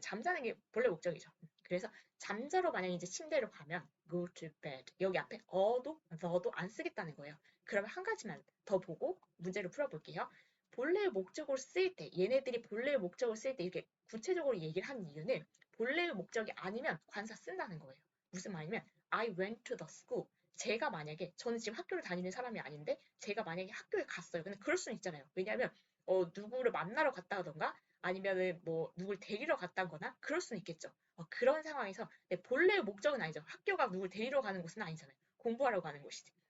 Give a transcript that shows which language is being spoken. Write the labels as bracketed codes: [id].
[ko] 잠자는 게 본래 목적이죠. 그래서 잠자러 만약에 이제 침대로 가면 [en] go to bed. [ko] 여기 앞에 어도 the도 안 쓰겠다는 거예요. 그러면 한 가지만 더 보고 문제를 풀어볼게요. 본래의 목적으로 쓰일 때, 얘네들이 본래의 목적으로 쓰일 때 이렇게 구체적으로 얘기를 하는 이유는 본래의 목적이 아니면 관사 쓴다는 거예요. 무슨 말이냐면 [en] I went to the school. [ko] 제가 만약에 저는 지금 학교를 다니는 사람이 아닌데 제가 만약에 학교에 갔어요. 근데 그럴 수는 있잖아요. 왜냐하면 누구를 만나러 갔다던가 아니면은 뭐 누굴 데리러 갔다거나 그럴 수는 있겠죠. 그런 상황에서 본래의 목적은 아니죠. 학교가 누굴 데리러 가는 곳은 아니잖아요. 공부하러 가는 곳이지.